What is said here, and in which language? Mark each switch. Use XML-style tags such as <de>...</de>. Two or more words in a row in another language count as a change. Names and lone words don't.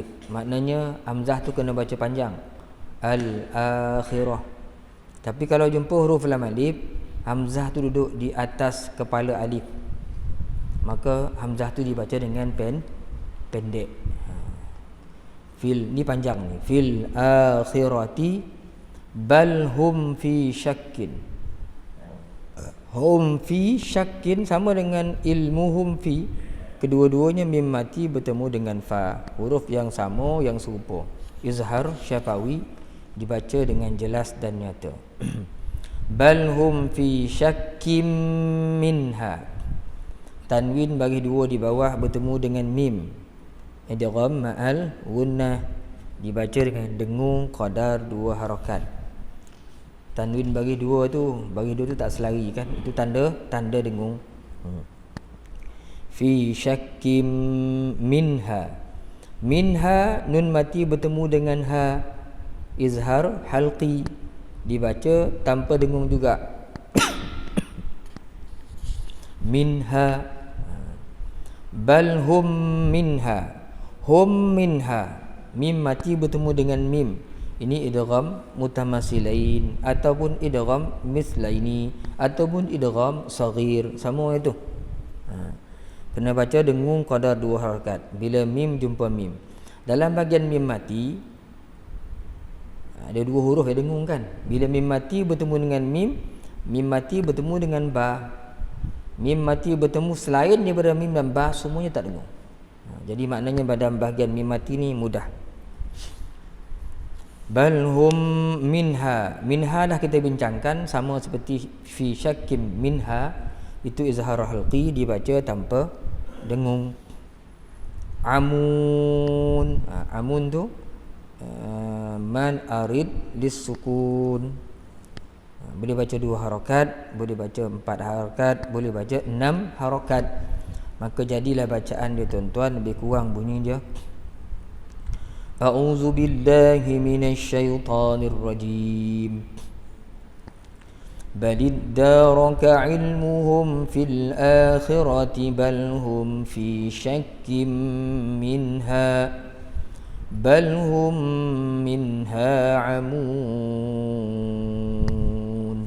<ms>Maknanya hamzah tu kena baca panjang, al-akhirah. Tapi kalau jumpa huruf lam alif, hamzah tu duduk di atas kepala alif, maka hamzah tu dibaca dengan pendek. Fil ni panjang ni,</ms> <ar>في الآخرة بل هم في شك. هم في شك</ar> <ms>sama dengan</ms> <ar>علمهم في.</ar> <ms>Kedua-duanya mim mati bertemu dengan fa, huruf yang sama, yang serupa.</ms> <ar>إظهار شفوي</ar> <ms>dibaca dengan jelas dan nyata.</ms> <ar>بل هم في شك منها.</ar> <ms>Tanwin bagi dua di bawah bertemu dengan mim.</ms> <ar>إدغام مع الغنة</ar> <ms>dibaca dengan dengung qadar 2 harakat. Tanwin bagi dua tu tak selari kan? Itu tanda dengung.</ms> <ar>في شك منها.</ar> <ms>Minha nun mati bertemu dengan ha,</ms> <ar>إظهار حلقي</ar> <ms>dibaca tanpa dengung juga. Minha.</ms> <ar>بل هم منها. هم منها.</ar> <ms>Mim mati bertemu dengan mim. Ini</ms> <ar>إدغام متماثلين</ar> <ms>ataupun</ms> <ar>إدغام مثلين</ar> <ms>ataupun</ms> <ar>إدغام صغير,</ar> <ms>sama itu. Kena baca dengung qadar 2 harakat bila mim jumpa mim. Dalam bahagian mim mati ada 2 huruf yang dengung kan. Bila mim mati bertemu dengan mim mati bertemu dengan ba. Mim mati bertemu selain daripada mim dan ba, semuanya tak dengung. Jadi maknanya pada bahagian mim mati ni mudah.</ms> <ar>بل هم منها.</ar> <ms>Minha dah kita bincangkan, sama seperti</ms> <ar>في شك منها,</ar> <ms>itu</ms> <ar>إظهار حلقي</ar> <ms>dibaca tanpa dengung. Amun. Amun tu</ms> <ar>مد عارض للسكون.</ar> <ms>Boleh baca 2 harakat, boleh baca 4 harakat, boleh baca 6 harakat. Maka jadilah bacaan dia tuan-tuan lebih kurang bunyi dia.</ms> <ar>أعوذ بالله من الشيطان الرجيم. بل ادارك علمهم في الآخرة بل هم في شك منها. بل هم منها عمون.</ar>